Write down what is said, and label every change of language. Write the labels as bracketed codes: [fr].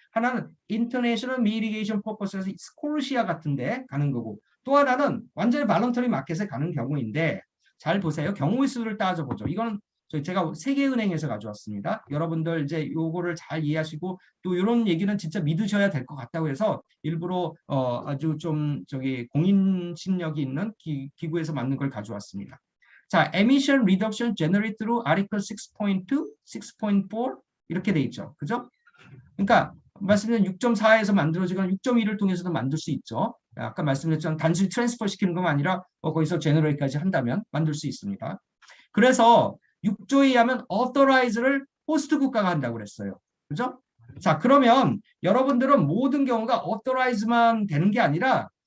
[ko] 하나는 인터내셔널 미리게이션 퍼포스에서 스콜시아 같은데 가는 거고 또 하나는 완전히 발런터리 마켓에 가는 경우인데 잘 보세요. 경우의 수를 따져보죠. 이건 제가 세계은행에서 가져왔습니다. 여러분들 이제 요거를 잘 이해하시고 또 이런 얘기는 진짜 믿으셔야 될 것 같다고 해서 일부러 아주 좀 공인신력이 있는 기구에서 만든 걸 가져왔습니다. [en] 자, emission reduction generated through article 6.2, 6.4 [ko] 이렇게 돼 있죠. 그죠? 그러니까 말씀드린 6.4에서 만들어지거나 6.2를 통해서도 만들 수 있죠. 아까 말씀드렸지만 단순히 트랜스퍼 시키는 것만 아니라 거기서 제너레이트까지 한다면 만들 수 있습니다. 그래서 6조에 의하면 authorize를 호스트 국가가 한다고 그랬어요. 그죠? 자, 그러면 여러분들은 모든 경우가 authorize만 되는 게 아니라